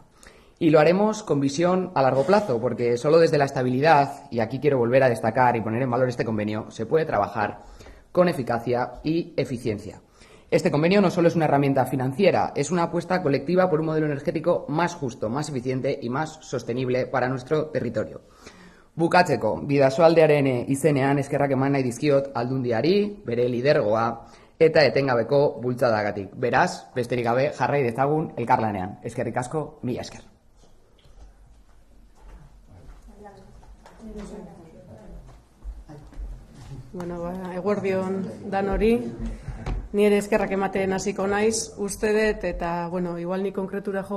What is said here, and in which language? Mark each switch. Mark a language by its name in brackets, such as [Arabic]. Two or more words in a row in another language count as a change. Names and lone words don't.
[Spanish] Y lo haremos con visión a largo plazo, porque solo desde la estabilidad, y aquí quiero volver a destacar y poner en valor este convenio, se puede trabajar con eficacia y eficiencia. Este convenio no solo es una herramienta financiera, es una apuesta colectiva por un modelo energético más justo, más eficiente y más sostenible para nuestro territorio. [Basque] Bukatzeko, Bidasoaldearen izenean eskerrak eman nahi dizkiot Aldundiari, bere lidergoa eta etengabeko bultzadagatik. Beraz, besterik gabe jarrai dezagun elkarlanean. Eskerrik asko, mila esker. Bueno, eguerdion danori, ni ere eskerrak ematen hasiko naiz, uste dut, eta, igual ni konkretura jo